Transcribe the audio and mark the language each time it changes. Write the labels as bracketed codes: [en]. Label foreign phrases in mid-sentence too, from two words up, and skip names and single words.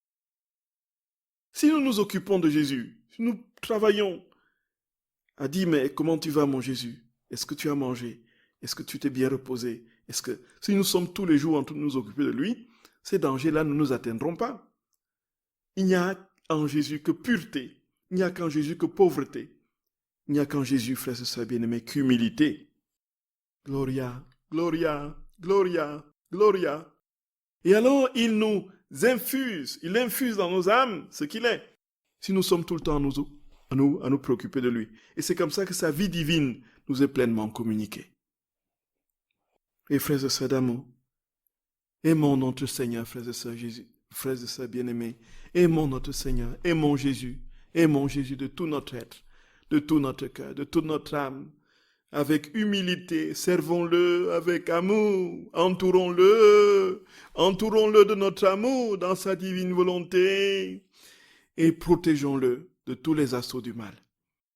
[fr] Si nous nous occupons de Jésus, si nous travaillons à dire, mais comment tu vas mon Jésus? Est-ce que tu as mangé? Est-ce que tu t'es bien reposé? Si nous sommes tous les jours en train de nous occuper de lui, ces dangers-là ne nous atteindront pas. Il n'y a en Jésus que pureté. Il n'y a qu'en Jésus que pauvreté. Il n'y a qu'en Jésus, frères et sœurs bien-aimés, qu'humilité. [la] Gloria, gloria, gloria, gloria. [fr] Et alors, il nous infuse, il infuse dans nos âmes ce qu'il est. Si nous sommes tout le temps à nous préoccuper de lui. Et c'est comme ça que sa vie divine nous est pleinement communiquée. Et frères et sœurs d'amour, aimons notre Seigneur, frères et sœurs Jésus, frères et sœurs bien-aimés, aimons notre Seigneur, aimons Jésus de tout notre être, de tout notre cœur, de toute notre âme, avec humilité, servons-le avec amour, entourons-le de notre amour dans sa divine volonté et protégeons-le de tous les assauts du mal.